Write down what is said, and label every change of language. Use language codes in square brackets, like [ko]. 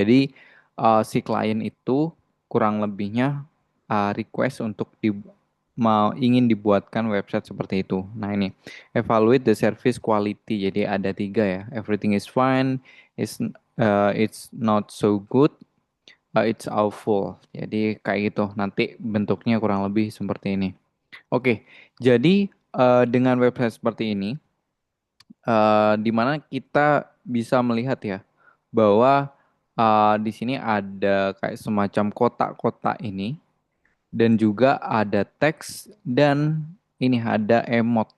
[id] Jadi si klien itu kurang lebihnya request untuk mau ingin dibuatkan website seperti itu. Nah ini [en] evaluate the service quality. [id] Jadi ada tiga ya. [en] Everything is fine, it's not so good, it's awful. [id] Jadi kayak gitu. Nanti bentuknya kurang lebih seperti ini. Oke, jadi dengan website seperti ini, di mana kita bisa melihat ya bahwa di sini ada kayak semacam kotak-kotak ini dan juga ada teks dan ini ada emot.